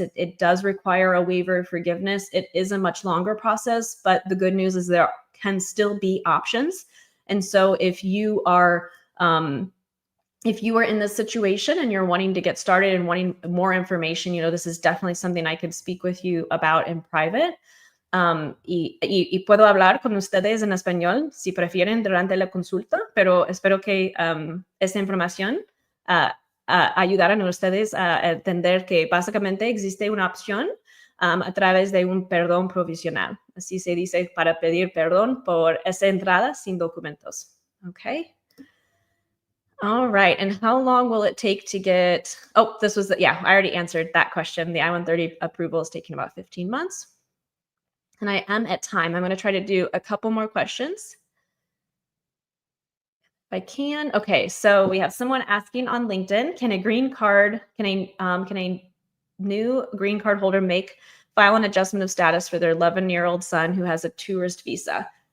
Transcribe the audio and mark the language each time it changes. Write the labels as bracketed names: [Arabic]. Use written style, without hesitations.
[English] It does require a waiver of forgiveness. It is a much longer process, but the good news is there can still be options. And so if you are in this situation and you're wanting to get started and wanting more information, this is definitely something I could speak with you about in private. [Spanish] y puedo hablar con ustedes en español si prefieren durante la consulta, pero espero que esta información ah, ayudaran a ustedes a entender que básicamente existe una opción a través de un perdón provisional. Así se dice para pedir perdón por esa entrada sin documentos. [English] Okay. All right. And how long will it take to get? Oh, this was, yeah, I already answered that question. The I-130 approval is taking about 15 months. And I am at time. I'm going to try to do a couple more questions if I can. Okay. So we have someone asking on LinkedIn, can a new green card holder file an adjustment of status for their 11-year-old son who has a tourist visa?